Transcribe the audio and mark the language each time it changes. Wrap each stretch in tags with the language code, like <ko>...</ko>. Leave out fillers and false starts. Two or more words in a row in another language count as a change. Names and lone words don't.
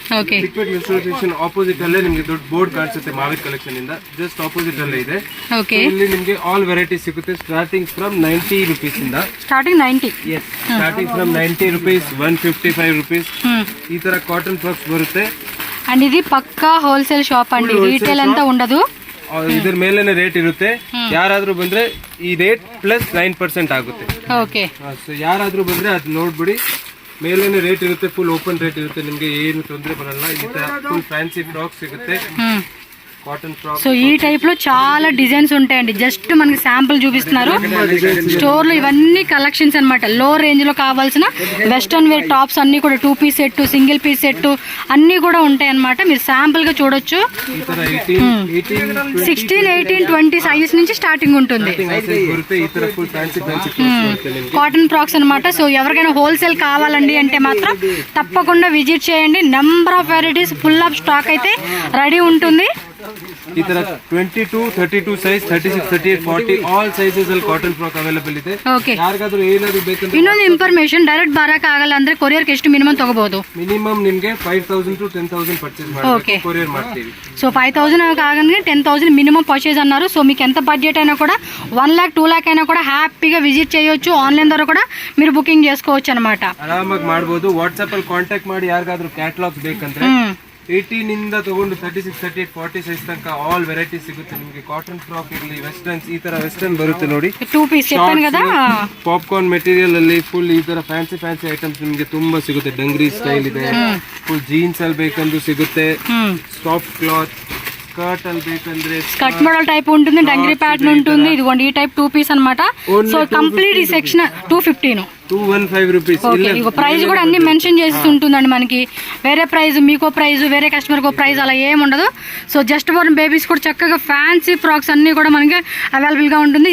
<kn>ಚಿಕ್ಕಪೇಟೆ</kn> <en>metro station opposite</en> <kn>ಅಲ್ಲೇ ನಿಮ್ಗೆ ದೊಡ್ಡ ಬೋರ್ಡ್ ಕಾಣಿಸುತ್ತೆ ಮಾವೇರ್ ಕಲೆಕ್ಷನ್ ಇಂದ,</kn> <en>just opposite</en> <kn>ಅಲ್ಲೇ ಇದೆ. ಇಲ್ಲಿ ನಿಮ್ಗೆ</kn> <en>all variety</en> <kn>ಸಿಗುತ್ತೆ,</kn> <en>starting from 90 rupees</en> <kn>ಇಂದ.</kn> <en>starting from 90 rupees, 155 rupees.</en> <kn>ಈ ತರ</kn> <en>cotton frocks</en> <kn>ಬರುತ್ತೆ.</kn> <te>అండ్ ఇది పక్కా</te> <en>wholesale shop</en> <te>అండి, రీటైల్ ಅಂತ ఉండదు.</te> <kn>ಇದರ ಮೇಲೇನೆ ರೇಟ್ ಇರುತ್ತೆ. ಯಾರಾದ್ರೂ ಬಂದ್ರೆ ಈ</kn> <en>rate plus 9%</en> <kn>ಆಗುತ್ತೆ.</kn> <en>okay, so</en> <kn>ಯಾರಾದ್ರೂ ಬಂದ್ರೆ ಅದು ನೋಡ್ಬಿಡಿ, ಮೇಲೇನೆ ರೇಟ್ ಇರುತ್ತೆ,</kn> <en>full open rate</en> <kn>ಇರುತ್ತೆ, ನಿಮ್ಗೆ ಏನು ತೊಂದರೆ ಬರಲ್ಲ. ಈ ತರ</kn> <en>full fancy frock</en> <kn>ಸಿಗುತ್ತೆ,</kn> <en>cotton frock.</en> <te>సో ఈ టైప్ లో చాలా డిజైన్స్ ఉంటాయండి. జస్ట్ మనకి శాంపుల్ చూపిస్తున్నారు. స్టోర్ లో ఇవన్నీ కలెక్షన్స్ అన్నమాట.</te> <en>low range</en> <te>లో కావాల్సిన</te> <en>western wear tops</en> <te>అన్ని కూడా</te> <en>2 piece set, single piece set</en> <te>అన్ని కూడా ఉంటాయి అన్నమాట. మీరు శాంపుల్ గా చూడొచ్చు. 16, 18, 20 సైజెస్ నుంచి స్టార్టింగ్ ఉంటుంది.</te> <en>cotton frocks</en> <te>అన్నమాట. సో ఎవరికైనా హోల్సేల్ కావాలండి అంటే మాత్రం తప్పకుండా విజిట్ చేయండి.</te> <en>number of varieties, full of stock</en> <te>అయితే రెడీ ఉంటుంది.</te> <kn>ಈ ತರ 22, 32 ಸೈಜ್, 36, 38, 40</kn> <en>all sizes</en> <kn>ಅಲ್ಲಿ</kn> <en>cotton frock available</en> <kn>ಇದೆ. ಯಾರಿಗಾದ್ರೂ ಏನಾದ್ರು ಬೇಕಂದ್ರೆ ಇನ್ನೊಂದು</kn> <en>information, direct</en> <kn>ಬರಕ ಆಗಲ್ಲ ಅಂದ್ರೆ ಕೊರಿಯರ್ ಎಷ್ಟು ಮಿನಿಮಮ್ ತಗೋಬಹುದು? ಮಿನಿಮಮ್ ನಿಮಗೆ 5,000 to 10,000 ಪರ್ಚೇಸ್ ಮಾಡಬೇಕು, ಕೊರಿಯರ್ ಮಾಡ್ತೀವಿ.</kn> <te>సో 5,000 కాగానే 10,000</te> <en>minimum purchase</en> <te>అన్నారు. సో మీకు ఎంత బడ్జెట్ అయినా కూడా 1 lakh 2 lakh అయినా కూడా హ్యాపీగా విజిట్ చేయొచ్చు. ఆన్లైన్ ద్వారా కూడా మీరు బుకింగ్ చేసుకోవచ్చు అన్నమాట.</te> <kn>ಆರಾಮಾಗಿ ಮಾಡಬಹುದು. ವಾಟ್ಸ್ಆಪ್ ಅಲ್ಲಿ ಕಾಂಟ್ಯಾಕ್ಟ್ ಮಾಡಿ ಯಾರಿಗಾದ್ರೂ ಕ್ಯಾಟಲಾಗ್ಸ್ ಬೇಕಂದ್ರೆ 18 ಇಂದ ತಗೊಂಡು 36, 38, 40 ಸೈಜ್ ತನಕ</kn> <en>all variety</en> <kn>ಸಿಗುತ್ತೆ ನಿಮಗೆ. ಕಾಟನ್ ಫ್ರಾಕ್ ಇರಲಿ, ವೆಸ್ಟರ್ನ್ಸ್, ಈ ತರ ವೆಸ್ಟರ್ನ್ ಬರುತ್ತೆ ನೋಡಿ,</kn> <te>2 ಪೀಸ್ చెప్పాను కదా.</te> <en>popcorn material</en> <kn>ಅಲ್ಲಿ ಫುಲ್ ಈ ತರ</kn> <en>fancy items</en> <kn>ನಿಮಗೆ ತುಂಬಾ ಸಿಗುತ್ತೆ.</kn> <en>dungaree style</en> <kn>ಇದೆ,</kn> <en>full jeans</en> <kn>ಅಲ್ಲಿ ಬೇಕಂದ್ರೂ ಸಿಗುತ್ತೆ.</kn> <en>soft cloth skirt</en> <kn>ಅಲ್ಲಿ ಬೇಕಂದ್ರೆ</kn> <en>skirt model type</en> <te>ఉంటుంది,</te> <en>dungaree pattern</en> <te>ఉంటుంది. ఇదిగోండి ఈ</te> <en>type 2 piece</en> <te>అన్నమాట.</te> <en>so complete</en> <te>ఈ సెక్షన్ 215, 215 రూపీస్. ఇగో ప్రైస్ కూడా అన్ని మెన్షన్ చేసి ఉంటుందండి. మనకి వేరే ప్రైస్, మీకో ప్రైస్, వేరే కస్టమర్ కో ప్రైస్ అలా ఏమి ఉండదు.</te> <en>so just born babies</en> <te>కూడా చక్కగా</te> <en>fancy frocks</en> <te>అన్ని కూడా మనకి అవైలబుల్ గా ఉంటుంది.</te>